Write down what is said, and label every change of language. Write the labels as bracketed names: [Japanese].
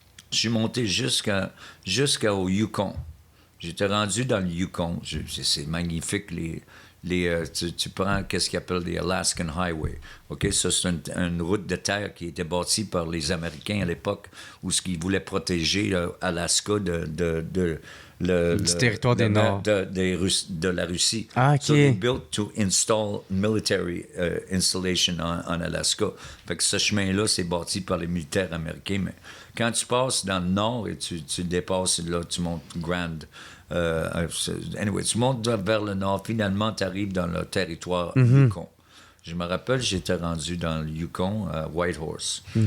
[French] Je suis monté jusqu'au Yukon. J'étais rendu dans le Yukon. C'est magnifique, tu prends qu'est-ce qu'ils appellent les Alaskan Highway. OK? Ça, c'est une route de terre qui était bâtie par les Américains à l'époque, où ce qu'ils voulaient protéger Alaska du territoire des Nord. de la Russie. Ah, OK. [English] So they built to install military installation en Alaska. [French] Fait que ce chemin-là, c'est bâti par les militaires américains. Mais quand tu passes dans le nord et tu dépasses, là, tu montes Grand... anyway, tu montes vers le nord, finalement, tu arrives dans le territoire Yukon. Je me rappelle, j'étais rendu dans le Yukon, à Whitehorse.